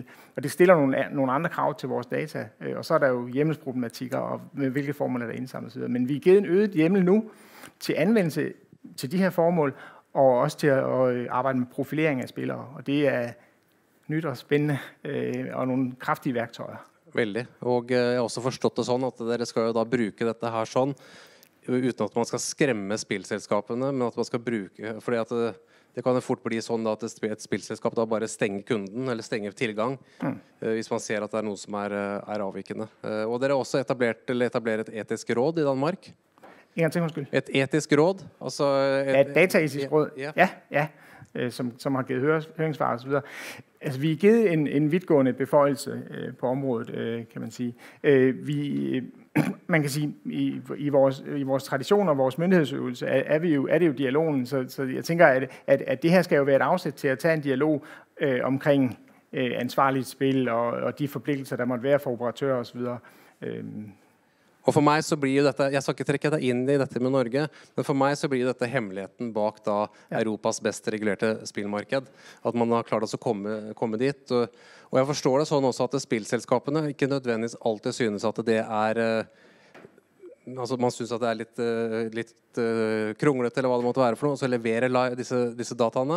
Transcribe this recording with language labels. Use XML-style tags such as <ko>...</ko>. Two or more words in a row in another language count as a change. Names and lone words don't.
<da>Og det stiller nogle andre krav til vores data, og så er der jo hjemmelsproblematikker, og med hvilke formål der indsamlet osv. Men vi er givet en øget hjemmel nu til anvendelse til de her formål, og også til at arbejde med profilering af spillere. Og det er nyt og spændende, og nogle kraftige værktøjer.</da> <no>Veldig. Og jeg har også forstått det sånn at dere skal jo da bruke dette her sånn, uten at man skal skremme spillselskapene, men at man skal bruke, fordi at det kan jo fort bli sånn da at et spillselskap da bare stenger kunden, eller stenger tilgang, hvis man ser at det noe som er avvikende. Og dere har også etableret et etisk råd i Danmark.</no> <da>En gang til, undskyld. Et etisk råd? Altså et dataetisk råd? Ja. Som har givet høringssvar og så videre. Altså, vi er givet en vidtgående beføjelse på området, kan man sige. Man kan sige, i vores tradition og vores myndighedsøvelse er det jo dialogen, så jeg tænker, at det her skal jo være et afsæt til at tage en dialog omkring ansvarligt spil og de forpligtelser, der måtte være for operatører og så videre.</da> <no>Og for meg så blir jo dette, jeg skal ikke trekke deg inn i dette med Norge, men for meg så blir dette hemmeligheten bak da Europas best regulerte spillmarked, at man har klart å komme dit. Og jeg forstår det sånn også at spillselskapene ikke nødvendigvis alltid synes at det altså man synes at det litt kronglete eller hva det måtte være for noe, og så leverer disse dataene.</no>